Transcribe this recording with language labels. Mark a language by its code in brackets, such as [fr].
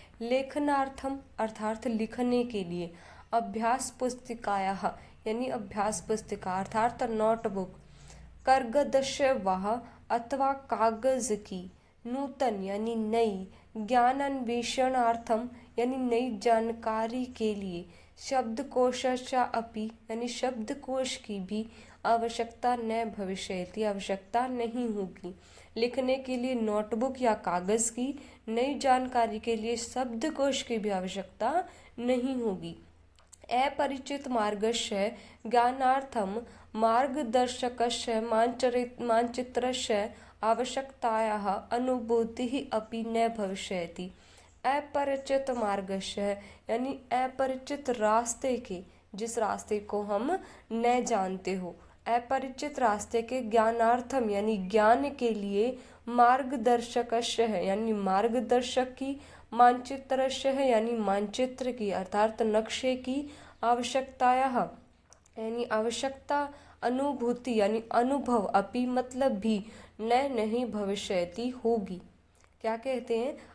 [hi] लेखनार्थम अर्थात लिखने के लिए, अभ्यास पुस्तिकायाः यानी अभ्यास पुस्तिका अर्थात नोटबुक, कर्गदस्य वाह अथवा कागज की, नूतन यानी नई, ज्ञानान्वेषणार्थम यानी नई जानकारी के लिए, [sa] शब्दकोशस्य अपि [hi] यानी शब्दकोश की भी [sa] आवश्यकता न भविष्यति, [hi] आवश्यकता नहीं होगी। लिखने के लिए नोटबुक या कागज की, नई जानकारी के लिए शब्दकोश की भी आवश्यकता नहीं होगी। [sa] अपरिचित मार्गस्य ज्ञानार्थम मार्गदर्शकस्य मानचित्रस्य आवश्यकतायाः अनुभूतिः अपि न भविष्यति। अपरिचित मार्गस्य [hi] यानी अपरिचित रास्ते के, जिस रास्ते को हम न जानते हो, अपरिचित रास्ते के ज्ञानार्थम यानी ज्ञान के लिए, मार्गदर्शकस्य यानी मार्गदर्शक की, मानचित्रस्य यानी मानचित्र की अर्थात नक्शे की, आवश्यकतायाः यानी आवश्यकता, अनुभूति यानी अनुभव, अपि मतलब भी, न नहीं, भविष्यति होगी। क्या कहते हैं?